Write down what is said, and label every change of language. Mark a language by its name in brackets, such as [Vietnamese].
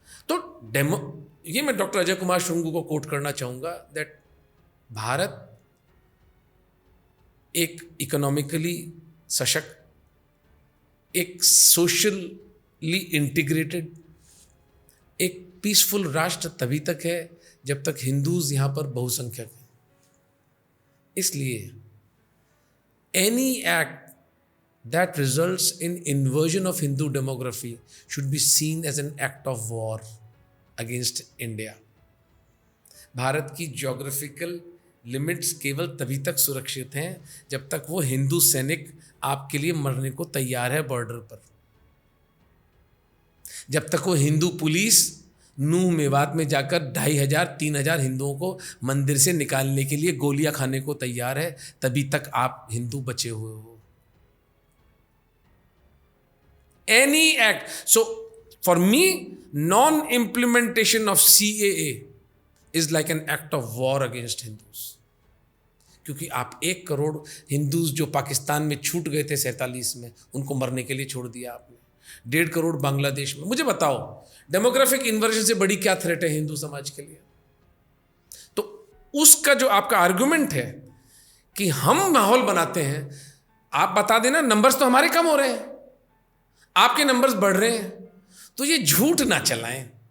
[Hindi] तो ये मैं डॉक्टर अजय कुमार शुंगू को कोट करना चाहूंगा दैट भारत एक इकोनॉमिकली सशक्त, एक सोशली इंटीग्रेटेड, एक पीसफुल राष्ट्र तभी तक है जब तक हिंदूज यहां पर बहुसंख्यक हैं। इसलिए [English] Any act that results in inversion of Hindu demography should be seen as an act of war against India. [Hindi] Bharat की ज्योग्राफिकल लिमिट्स केवल तभी तक सुरक्षित हैं जब तक वो हिंदू सैनिक आपके लिए मरने को तैयार है बॉर्डर पर। जब तक वो हिंदू पुलिस नूह मेवात में जाकर 2500 3000 हिंदुओं को मंदिर से निकालने के लिए गोलियां खाने को तैयार है, तभी तक आप हिंदू बचे हुए हो। [English] Any act. So, for me, non-implementation of CAA is like an act of war against Hindus. [Hindi] क्योंकि आप 1 करोड़ हिंदूज जो पाकिस्तान में छूट गए थे 47 में, उनको मरने के लिए छोड़ दिया आपने। 1.5 करोड़ बांग्लादेश में। मुझे बताओ, डेमोग्राफिक इन्वर्जन से बड़ी क्या थ्रेट है हिंदू समाज के लिए? तो उसका जो आपका आर्गुमेंट है कि हम माहौल बनाते हैं, आप बता देना नंबर्स तो हमारे कम हो रहे हैं, आपके नंबर्स बढ़ रहे हैं, तो ये झूठ ना चलाएं।